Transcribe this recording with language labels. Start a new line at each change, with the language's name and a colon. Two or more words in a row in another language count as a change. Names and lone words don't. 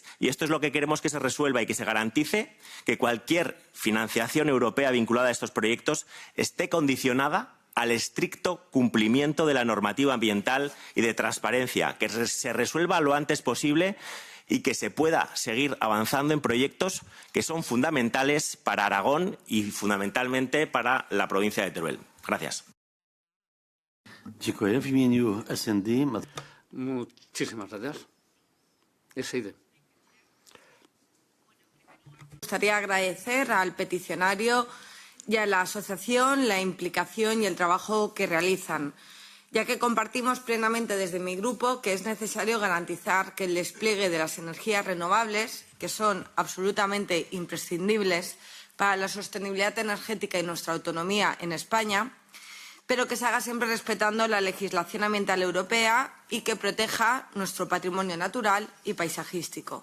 Spanish: Y esto es lo que queremos que se resuelva y que se garantice que cualquier financiación europea vinculada a estos proyectos esté condicionada al estricto cumplimiento de la normativa ambiental y de transparencia, que se resuelva lo antes posible y que se pueda seguir avanzando en proyectos que son fundamentales para Aragón y fundamentalmente para la provincia de Teruel. Gracias.
Polish: Dziękuję. W imieniu SND.
Spanish: Muchísimas gracias. SID. Me gustaría agradecer al peticionario y a la asociación la implicación y el trabajo que realizan, ya que compartimos plenamente desde mi grupo que es necesario garantizar que el despliegue de las energías renovables, que son absolutamente imprescindibles para la sostenibilidad energética y nuestra autonomía en España, pero que se haga siempre respetando la legislación ambiental europea y que proteja nuestro patrimonio natural y paisajístico.